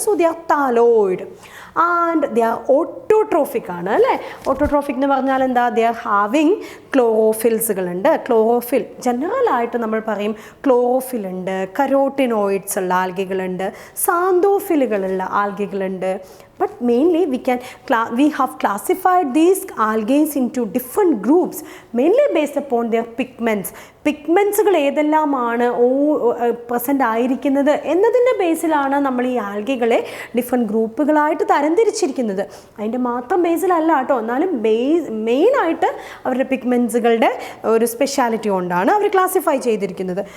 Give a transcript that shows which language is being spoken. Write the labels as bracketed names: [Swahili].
[English] so they are thalloid and they are autotrophic [Malayalam] ആണ് അല്ലേ. Autotrophic എന്ന് പറഞ്ഞാൽ എന്താ? [English] they are having [Malayalam] ക്ലോറോഫിൽസുകളുണ്ട്. ക്ലോറോഫിൽ ജനറലായിട്ട് നമ്മൾ പറയും ക്ലോറോഫിൽ ഉണ്ട്, കരോട്ടിനോയിഡ്സ് ഉള്ള ആൽഗകളുണ്ട്, സാന്തോഫിലുകളുള്ള ആൽഗകളുണ്ട്. [English] But mainly we have classified these algae into different groups mainly based upon their pigments. [Malayalam] പിഗ്മെൻസുകൾ ഏതെല്ലാമാണ് present ആയിരിക്കുന്നത് എന്നതിൻ്റെ ബേസിലാണ് നമ്മൾ ഈ ആൽഗകളെ ഡിഫറെൻറ്റ് ഗ്രൂപ്പുകളായിട്ട് തരംതിരിച്ചിരിക്കുന്നത്. അതിൻ്റെ മാത്രം ബേസിലല്ല കേട്ടോ, എന്നാലും മെയിനായിട്ട് അവരുടെ പിഗ്മെൻസുകളുടെ ഒരു സ്പെഷ്യാലിറ്റി കൊണ്ടാണ് അവർ ക്ലാസിഫൈ ചെയ്തിരിക്കുന്നത്.